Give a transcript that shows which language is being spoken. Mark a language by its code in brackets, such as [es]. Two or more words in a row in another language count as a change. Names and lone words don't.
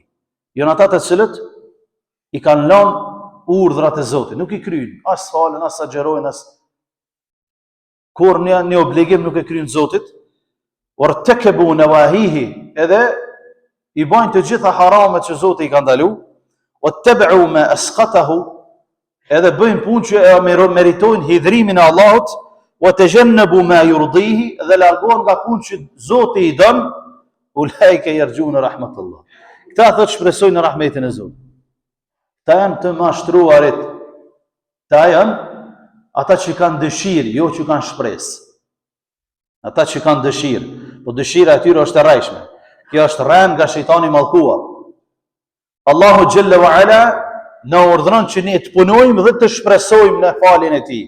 [sq] Janë ata të cilët i kanë lënë urdhrat e Zotit, nuk i kryjnë, as falen, as agjerojnë, as kur një obligim nuk e kryjnë Zotit, [ar] وارتكبوا نواهيه, [sq] edhe i bajnë të gjitha haramet që Zoti i ka ndalu, [ar] واتبعوا ما أسخطه, [sq] edhe bëjnë punë që e meritojnë hidhrimin e Allahut, [ar] وتجنبوا ما يرضيه, [sq] dhe largohen nga punë që Zoti i don, [ar] أولئك يرجون رحمة الله. [sq] Këta thotë shpresojnë në rahmetin e Zotit. Ta janë të mashtruarit. Ta janë ata që kanë dëshirë, jo që kanë shpresë. Ata që kanë dëshirë, po dëshira e tyre është e rrejshme. Kjo është rënë nga shejtani mallkuar. [ar] الله جل وعلا [sq] na urdhëron që ne të punojmë dhe të shpresojmë në faljen e Tij.